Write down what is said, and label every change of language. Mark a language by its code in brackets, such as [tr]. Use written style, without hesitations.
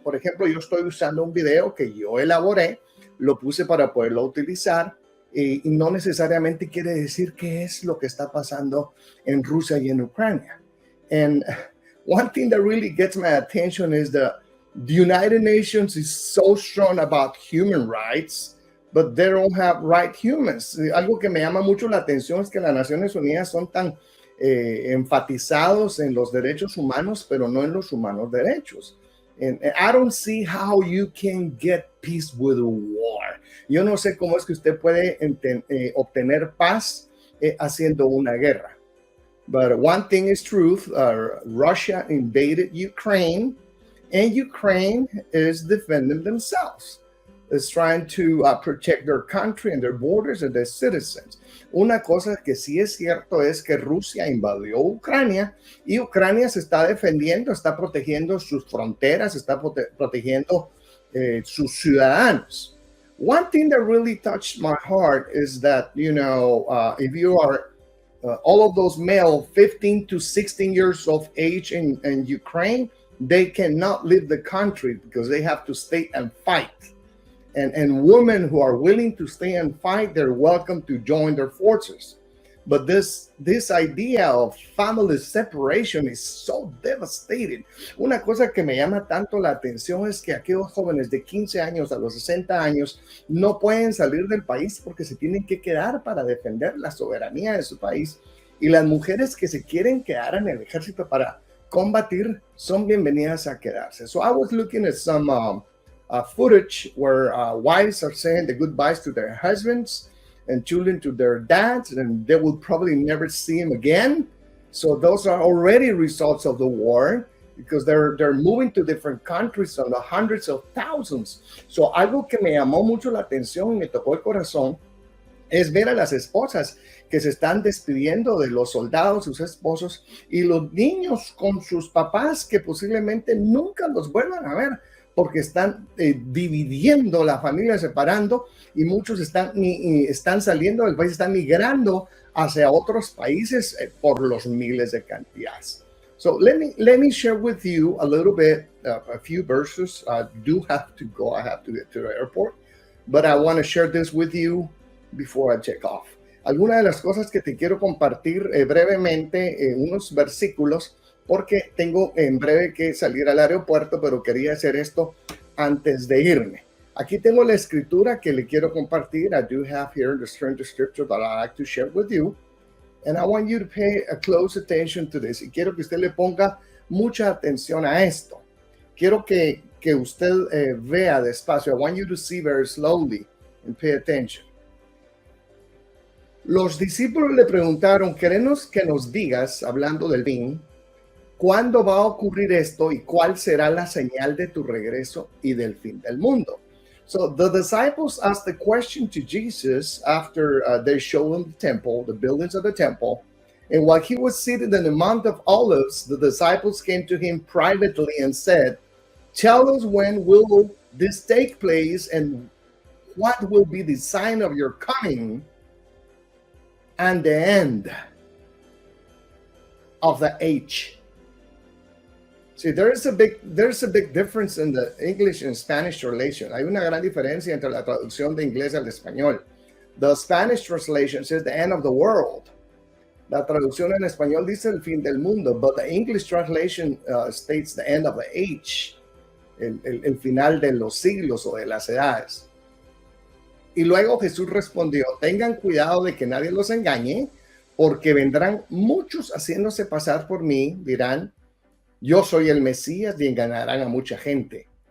[es] Por ejemplo, yo estoy usando un video que yo elaboré, lo puse para poderlo utilizar, y no necesariamente quiere decir qué es lo que está pasando en Rusia y en Ucrania. [en] And one thing that really gets my attention is the United Nations is so strong about human rights, but they don't have right humans. [es] Algo que me llama mucho la atención es que las Naciones Unidas son tan enfatizados en los derechos humanos, pero no en los humanos derechos. [en] And I don't see how you can get peace with war. [es] Yo no sé cómo es que usted puede obtener paz haciendo una guerra. [en] But one thing is truth. Russia invaded Ukraine, and Ukraine is defending themselves. It's trying to protect their country and their borders and their citizens. [es] Una cosa que sí es cierto es que Rusia invadió Ucrania y Ucrania se está defendiendo, está protegiendo sus fronteras, está protegiendo sus ciudadanos. [en] One thing that really touched my heart is that, if you are all of those male 15 to 16 years of age in Ukraine, they cannot leave the country because they have to stay and fight. And women who are willing to stay and fight, they're welcome to join their forces. But this idea of family separation is so devastating. [es] Una cosa que me llama tanto la atención es que aquellos jóvenes de 15 años a los 60 años no pueden salir del país porque se tienen que quedar para defender la soberanía de su país. Y las mujeres que se quieren quedar en el ejército para combatir son bienvenidas a quedarse. [en] So I was looking at some footage where wives are saying the goodbyes to their husbands and children to their dads, and they will probably never see him again. So those are already results of the war because they're moving to different countries on the hundreds of thousands. [es] So algo que me llamó mucho la atención y me tocó el corazón es ver a las esposas que se están despidiendo de los soldados, sus esposos, y los niños con sus papás que posiblemente nunca los vuelvan a ver, porque están dividiendo la familia, separando, y muchos están saliendo del país, están migrando hacia otros países por los miles de cantidades. [en] So let me share with you a little bit, a few verses. I do have to go. I have to get to the airport, but I want to share this with you before I take off. [es] Algunas de las cosas que te quiero compartir brevemente, unos versículos, porque tengo en breve que salir al aeropuerto, pero quería hacer esto antes de irme. Aquí tengo la escritura que le quiero compartir. [en] I do have here the strange scripture that I like to share with you. And I want you to pay a close attention to this. [es] Y quiero que usted le ponga mucha atención a esto. Quiero que usted vea despacio. [en] I want you to see very slowly and pay attention. [es] Los discípulos le preguntaron, queremos que nos digas, hablando del fin, ¿cuándo va a ocurrir esto y cuál será la señal de tu regreso y del fin del mundo? [en] So the disciples asked the question to Jesus after they showed him the temple, the buildings of the temple. And while he was seated in the Mount of Olives, the disciples came to him privately and said, tell us when will this take place and what will be the sign of your coming and the end of the age. See, there's a big difference in the English and Spanish translation. [es] Hay una gran diferencia entre la traducción de inglés al español. [en] The Spanish translation says the end of the world. [es] La traducción en español dice el fin del mundo, [en] but the English translation states the end of the age, [es] el final de los siglos o de las edades. Y luego Jesús respondió, tengan cuidado de que nadie los engañe, porque vendrán muchos haciéndose pasar por mí, dirán, yo soy el Mesías, y engañarán a mucha gente.